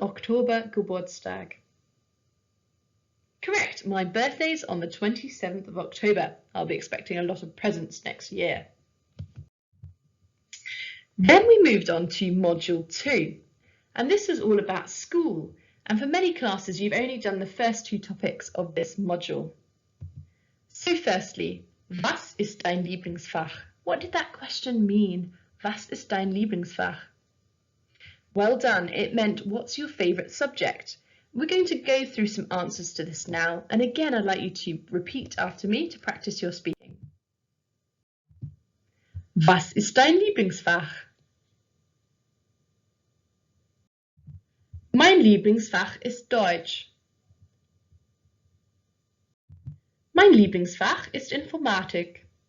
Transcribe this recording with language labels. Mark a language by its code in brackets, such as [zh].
[de] Oktober Geburtstag. [en] Correct, my birthday's on the 27th of October. I'll be expecting a lot of presents next year. Then we moved on to Module 2, and this was all about school. And for many classes, you've only done the first 2 topics of this module. So firstly, [de] was ist dein Lieblingsfach? [en] What did that question mean? [de] Was ist dein Lieblingsfach? [en] Well done, it meant what's your favourite subject? We're going to go through some answers to this now, and again I'd like you to repeat after me to practice your speaking. [de] Was ist dein Lieblingsfach? Mein Lieblingsfach ist Deutsch. Mein Lieblingsfach ist Informatik.